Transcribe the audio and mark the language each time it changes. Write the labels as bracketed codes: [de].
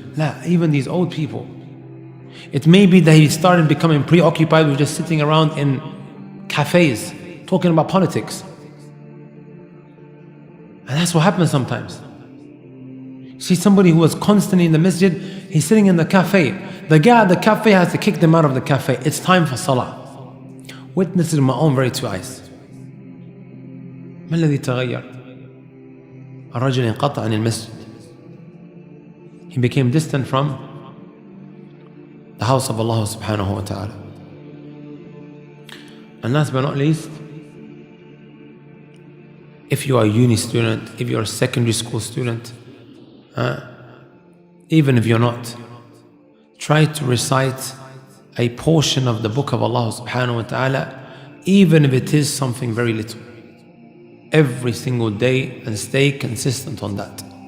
[en] La, even these old people. It may be that he started becoming preoccupied with just sitting around in cafes, talking about politics. And that's what happens sometimes. See somebody who was constantly in the masjid, he's sitting in the cafe. The guy at the cafe has to kick them out of the cafe. It's time for salah. Witnessed with my own very 2 eyes. [ar] ما الذي تغير؟ الرجل انقطع عن المسجد. [en] He became distant from the house of Allah subhanahu wa ta'ala. And last but not least, if you are a uni student, if you're a secondary school student, even if you're not, try to recite a portion of the book of Allah subhanahu wa ta'ala, even if it is something very little, every single day, and stay consistent on that.